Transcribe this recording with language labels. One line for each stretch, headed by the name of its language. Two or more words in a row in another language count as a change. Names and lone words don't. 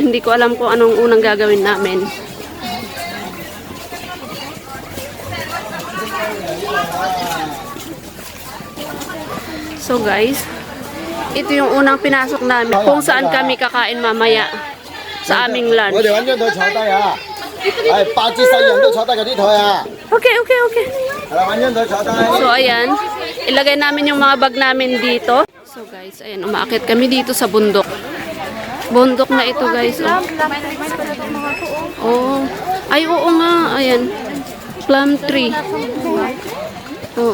Filipino: Hindi ko alam kung anong unang gagawin namin.
English: So, guys,
Filipino: ito yung unang pinasok namin kung saan kami kakain mamaya sa aming
Cantonese: 我
Filipino: lunch.
Cantonese: 哋揾張台坐低啊！係8至10人都坐低嗰啲台啊！
English: Okay, okay, okay.
Cantonese: 係啦，揾張台坐低。
Filipino: So, ayan. Ilagay namin yung mga bag namin dito.
English: So, guys,
Filipino: ayan. Umaakit kami dito sa bundok. Bundok na ito, guys. Oh. Ay, oo nga. Ayan.
English: Plum tree.
Filipino: Oo.